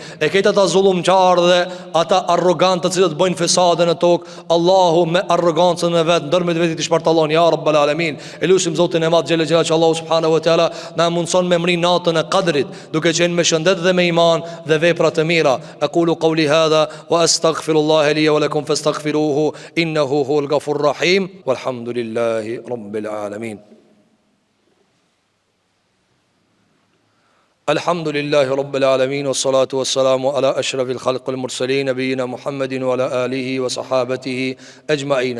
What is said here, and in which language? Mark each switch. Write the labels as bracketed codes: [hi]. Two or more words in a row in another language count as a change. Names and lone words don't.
[sq] E këtë ata zullumqarë dhe ata arrogantë të cilët bëjnë fesade në tokë, Allahu me arrogancën e vet ndërmjet vetit i shpartallon [ar] يا رب العالمين. [sq] E lutim Zotin e Madh xhelel xhelal që Allahu [ar] سبحانه وتعالى [sq] na mundson me mri natën e Qadrit, duke qenë me shëndet dhe me iman dhe vepra të mira. [ar] أقول قولي هذا وأستغفر الله لي ولكم فاستغفروه إنه هو الغفور الرحيم والحمد لله رب العالمين. الحمد لله رب العالمين والصلاة والسلام على أشرف الخلق المرسلين نبينا محمد وعلى آله وصحابته أجمعين.